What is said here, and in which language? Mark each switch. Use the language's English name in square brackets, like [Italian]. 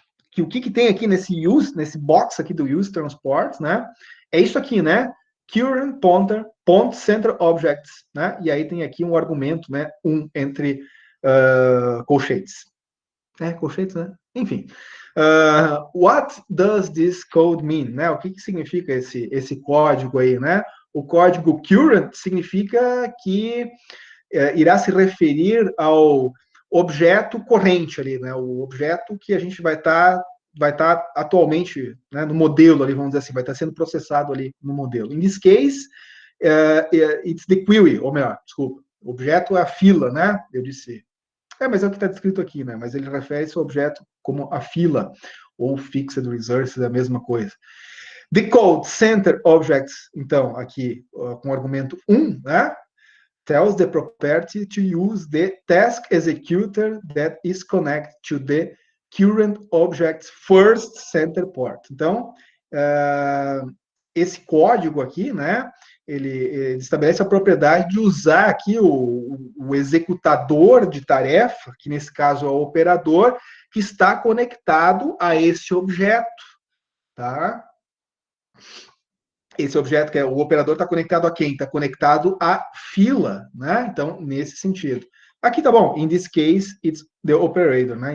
[Portuguese] Que o que tem aqui nesse box aqui do use transport, né? É isso aqui, né? Current pointer, center objects, né? E aí tem aqui um argumento, né? Entre colchetes. Colchetes, né? Enfim. [English] What does this code mean? [Portuguese] Né? O que significa esse código aí, né? O código current significa que irá se referir ao objeto corrente ali, né? O objeto que a gente vai estar atualmente, né, no modelo ali, vamos dizer assim, vai estar sendo processado ali no modelo. [English] In this case, it's the query, [Portuguese] ou melhor, desculpa, o objeto é a fila, né? Eu disse. Mas é o que está descrito aqui, né? Mas ele refere esse objeto como a fila, ou fixed resource, é a mesma coisa. [English] The code center objects, [Portuguese] então, aqui, com o argumento 1, né? [English] Tells the property to use the task executor that is connected to the current object's first center port. [Portuguese] Então, esse código aqui, né? Ele estabelece a propriedade de usar aqui o executador de tarefa, que nesse caso é o operador, que está conectado a esse objeto, tá? Esse objeto, que é o operador, está conectado a quem? Está conectado à fila, né? Então, nesse sentido. Aqui tá bom, [English] in this case, it's the operator, né?